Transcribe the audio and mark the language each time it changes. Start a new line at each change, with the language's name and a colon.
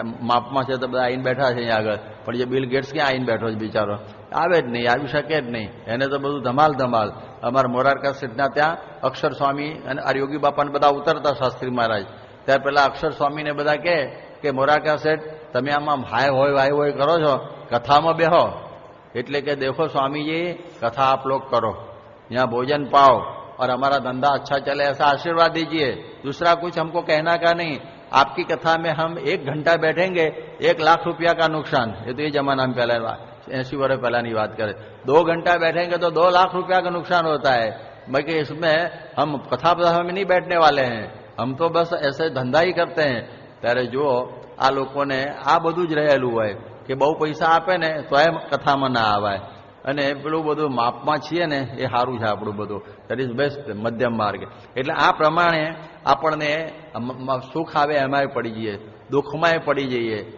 Gujarati: માપમાં છે તો બધા આવીને બેઠા છે અહીંયા આગળ, પણ જે બિલ ગેટ્સ ક્યાં આવીને બેઠો છે બિચારો? આવે જ નહીં, આવી શકે જ નહીં. એને તો બધું ધમાલ. અમારા મોરારકા શેઠના ત્યાં અક્ષર સ્વામી અને આ યોગી બાપાને બધા ઉતરતા શાસ્ત્રી મહારાજ, ત્યારે પેલા અક્ષર સ્વામીને બધા કે મોરારકા શેઠ તમે આમાં હાય હોય કરો છો, કથામાં બેહો. એટલે કે દેખો
Hindi: स्वामीजी, कथा आप लोग करो, यहाँ भोजन पाओ और हमारा धंधा अच्छा चले ऐसा आशीर्वाद दीजिए. दूसरा कुछ हमको कहना का नहीं. आपकी कथा में हम 1 घंटा बैठेंगे, 1 लाख रुपया का नुकसान. ये तो ये जमाना में पहले 80 वर्ष पहला की बात करें. 2 घंटा बैठेंगे तो 2 लाख रुपया का नुकसान होता है. बाकी इसमें हम कथा में नहीं बैठने वाले हैं, हम तो बस ऐसे धंधा ही करते हैं.
Gujarati: ત્યારે જો આ લોકોને આ બધું જ રહેલું હોય કે બહુ પૈસા આપે ને તો એમ કથામાં ના આવાય. અને પેલું બધું માપમાં છીએ ને એ સારું છે આપણું બધું.
English: that is best,
Gujarati: મધ્યમ માર્ગ. એટલે આ પ્રમાણે આપણને સુખ આવે એમાંય પડી જઈએ, દુઃખમાંય પડી જઈએ.